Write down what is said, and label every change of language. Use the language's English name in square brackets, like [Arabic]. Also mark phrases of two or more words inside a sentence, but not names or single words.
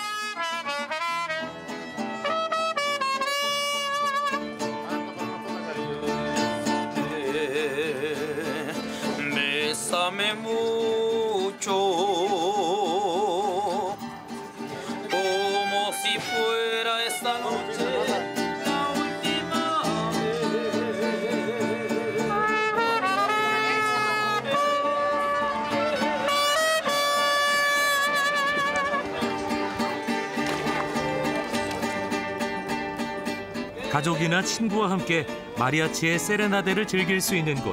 [Spanish] Bésame mucho, como si fuera esta noche la última [Korean] 가족이나 친구와 함께 마리아치의 세레나데를 즐길 수 있는 곳.